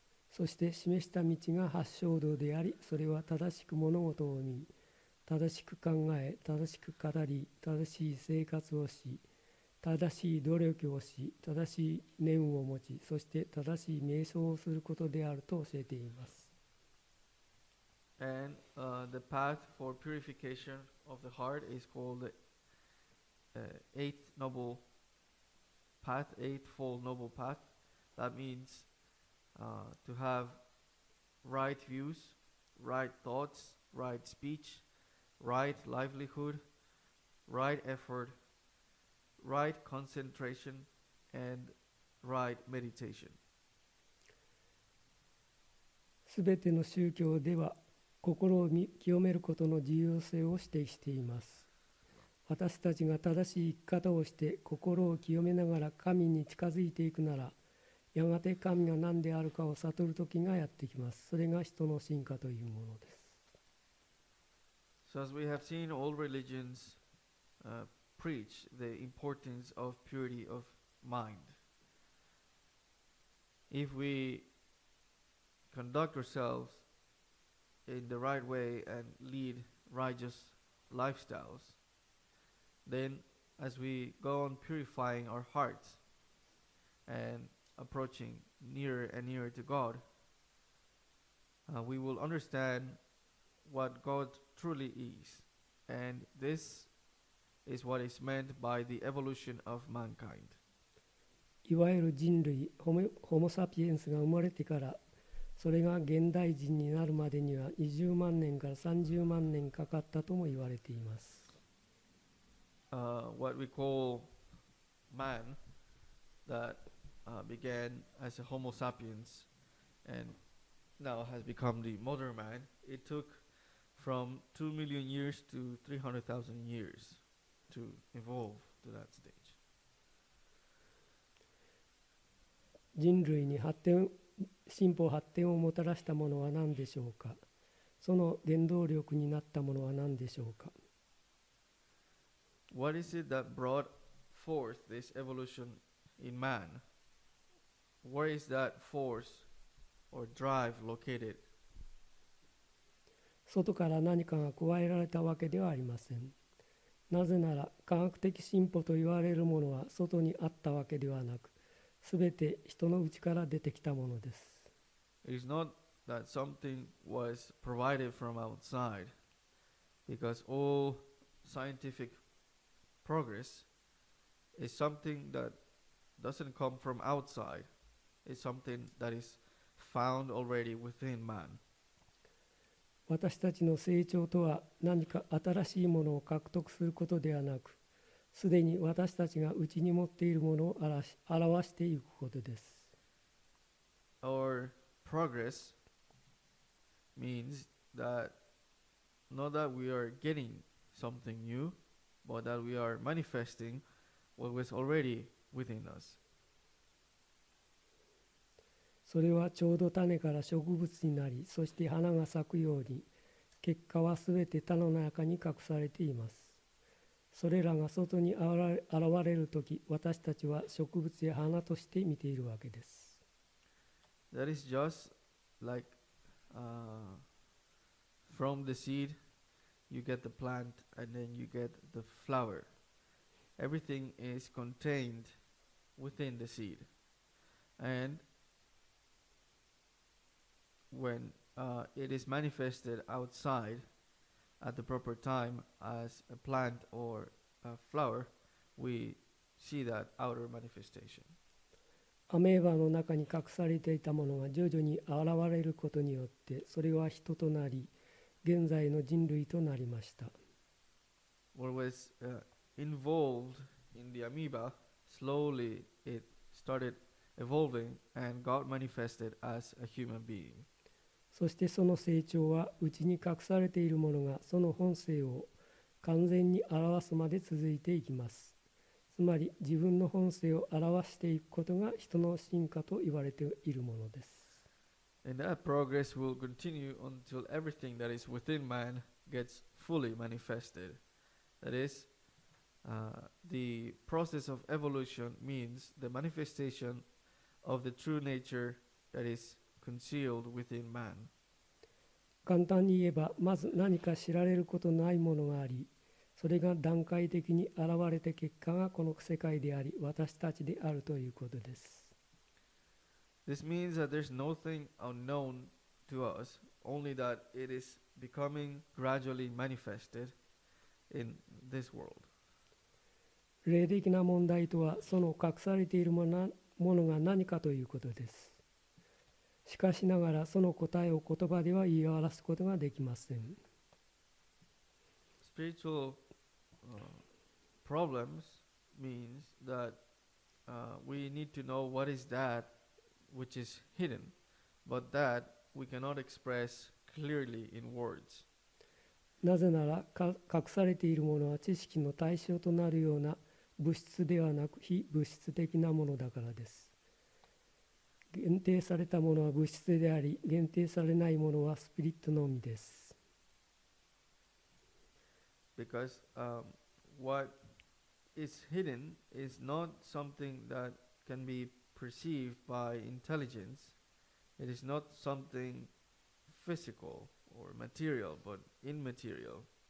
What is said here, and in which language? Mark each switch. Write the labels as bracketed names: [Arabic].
[Japanese] そして示した道が八正道であり、それは正しく物事を見、正しく考え、正しく語り、正しい生活をし、正しい努力をし、正しい念を持ち、そして正しい瞑想をすることであると教えています。 [English] And the path for purification of the heart is called the Eighth Noble Path, Eightfold Noble Path. That means to have right views, right thoughts, right speech, right livelihood, right effort, right concentration, and right meditation. [Japanese] すべての宗教では心を清めることの重要性を指摘しています。私たちが正しい生き方をして心を清めながら神に近づいていくなら、やがて神が何であるかを悟る時がやってきます。それが人の進化というものです。 [English] So as we have seen, all religions preach the importance of purity of mind. If we conduct ourselves in the right way and lead righteous lifestyles, then as we go on purifying our hearts and approaching nearer and nearer to God, we will understand what God truly is. And this is what is meant by the evolution of mankind. [Japanese] いわゆる人類、ホモ・サピエンスが生まれてから、それが現代人になるまでには20万年から30万年かかったとも言われています。 [English] What we call man that began as a Homo sapiens and now has become the modern man, it took from 2 million years to 300,000 years to evolve to that stage. [Japanese] 人類に進歩発展をもたらしたものは何でしょうか。その原動力になったものは何でしょうか。 [English] What is it that brought forth this evolution in man? Where is that force or drive located? [Japanese] 外から何かが加えられたわけではありません。なぜなら科学的進歩と言われるものは外にあったわけではなく、すべて人の内から出てきたものです。 [English] It is not that something was provided from outside, because all scientific progress is something that doesn't come from outside. It's something that is found already within man. [Japanese] 私たちの成長とは何か新しいものを獲得することではなく、すでに私たちが内に持っているものを表していくことです。 [English] Our progress means that not that we are getting something new, but that we are manifesting what was already within us. [Japanese] それはちょうど種から植物になり、そして花が咲くように、結果はすべて種の中に隠されています。それらが外に現れるとき、私たちは植物や花として見ているわけです。 [English] That is just like from the seed, you get the plant and then you get the flower. Everything is contained within the seed. And when it is manifested outside at the proper time as a plant or a flower, we see that outer manifestation. [Japanese] アメーバの中に隠されていたものが徐々に現れることによって、それは人となり、現在の人類となりました。 [English] What was involved in the amoeba, slowly it started evolving and got manifested as a human being. [Japanese] そしてその成長は内に隠されているものがその本性を完全に表すまで続いていきます。つまり自分の本性を表していくことが人の進化と言われているものです。 [English] And that progress will continue until everything that is within man gets fully manifested. That is, the process of evolution means the manifestation of the true nature that is concealed within man. [Japanese] 簡単に言えば、まず何か知られることないものがあり、それが段階的に現れた結果がこの世界であり、私たちであるということです。 [English] This means that there's nothing unknown to us, only that it is becoming gradually manifested in this world. [Japanese] 霊的な問題とは、その隠されているものが何かということです。しかしながら、その答えを言葉では言い表すことができません。 [English] Spiritual problems means that we need to know what is that which is hidden, but that we cannot express clearly in words. [Japanese] なぜなら隠されているものは知識の対象となるような物質ではなく非物質的なものだからです。限定されたものは物質であり、限定されないものはスピリットのみです。 [English] Because what is hidden is not something that can be perceived by intelligence. It is not something physical or material, but immaterial.